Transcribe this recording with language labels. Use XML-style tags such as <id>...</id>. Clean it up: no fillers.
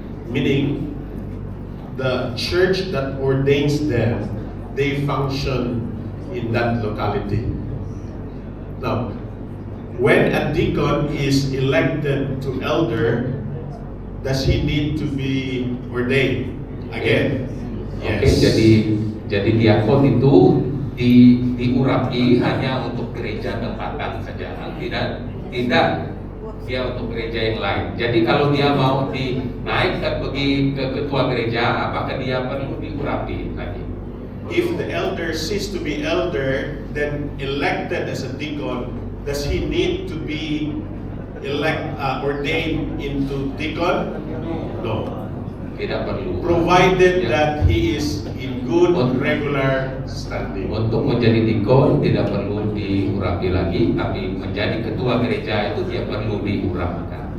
<en>Meaning, the church that ordains them, they function in that locality. Now, when a deacon is elected to elder, does he need to be ordained again?</en> <id>Oke, jadi diakon itu diurapi hanya untuk gereja tempatan saja, tidak dia untuk gereja yang lain. Jadi kalau dia mau dinaikkan pergi ke ketua gereja, apakah dia perlu diurapi lagi?</id> <en>If the elder ceases to be elder, then elected as a deacon, does he need to be ordained into deacon? No.</en> <id>Tidak perlu.</id> <en>Provided</en> <id>Ya.</id> <en>that he is in good regular standing.</en> <id>Untuk menjadi dikon tidak perlu diurapi lagi, tapi menjadi ketua gereja itu dia perlu diurapikan.</id>